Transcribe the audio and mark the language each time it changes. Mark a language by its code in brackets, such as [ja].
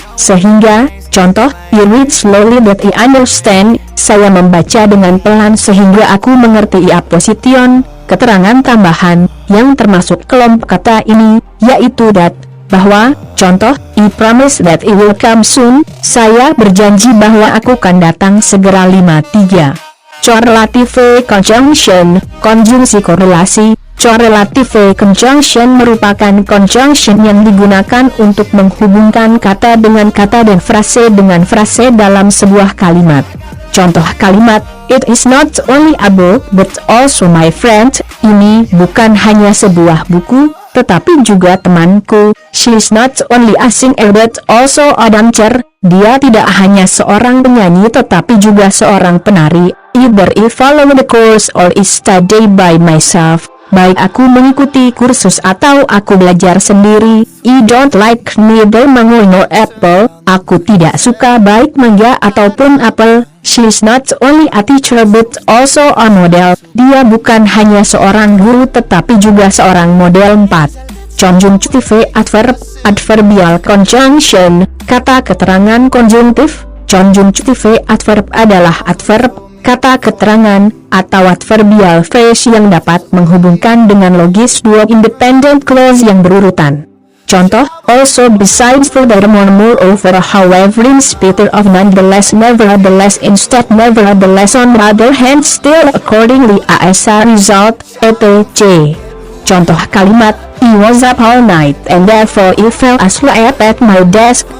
[id] Sehingga, contoh, [en] you read slowly that I understand. [id] Saya membaca dengan pelan sehingga aku mengerti. Apposition, keterangan tambahan, yang termasuk kelompok kata ini, yaitu that, bahwa, contoh, [en] I promise that it will come soon. [id] Saya berjanji bahwa aku akan datang segera. [en] 53. Correlative conjunction, [id] konjungsi korelasi. Correlative conjunction merupakan conjunction yang digunakan untuk menghubungkan kata dengan kata dan frase dengan frase dalam sebuah kalimat. Contoh kalimat, [en] it is not only a book but also my friend. [id] Ini bukan hanya sebuah buku, tetapi juga temanku. [en] She is not only a singer but also a dancer. [id] Dia tidak hanya seorang penyanyi tetapi juga seorang penari. [en] Either I follow the course or I study by myself. [id] Baik aku mengikuti kursus atau aku belajar sendiri. [en] I don't like neither mango nor apple. [id] Aku tidak suka baik mangga ataupun apel. [en] She is not only a teacher but also a model. [id] Dia bukan hanya seorang guru tetapi juga seorang model. 4. [en] Conjunctive adverb, adverbial conjunction, [id] kata keterangan konjungtif. Conjunctive adverb adalah adverb, kata keterangan, atau adverbial phrase yang dapat menghubungkan dengan logis dua independent clause yang berurutan. Contoh, [en] also, besides, furthermore, moreover, however, in spite of, nonetheless, nevertheless, instead, nevertheless, on the other hand, still, accordingly, as a result, etc. [id] Contoh kalimat, [en] I was up all night and therefore I fell asleep at my desk.